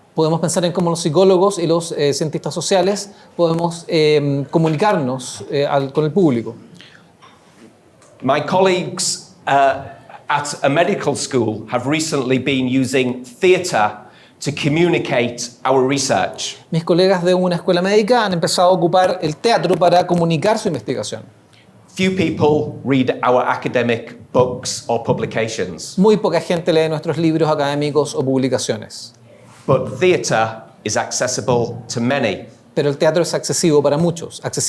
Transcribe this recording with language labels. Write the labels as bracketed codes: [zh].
[es] Podemos pensar en cómo los psicólogos y los cientistas sociales podemos comunicarnos con el público. [en] My colleagues at a medical school have recently been using theatre to communicate our research. [es] Mis colegas de una escuela médica han empezado a ocupar el teatro para comunicar su investigación. [en] Few people read our academic books or publications, [es] Muy poca gente lee nuestros libros académicos o publicaciones, [en] but theatre is accessible to many. [es] pero el teatro es accesible para muchos.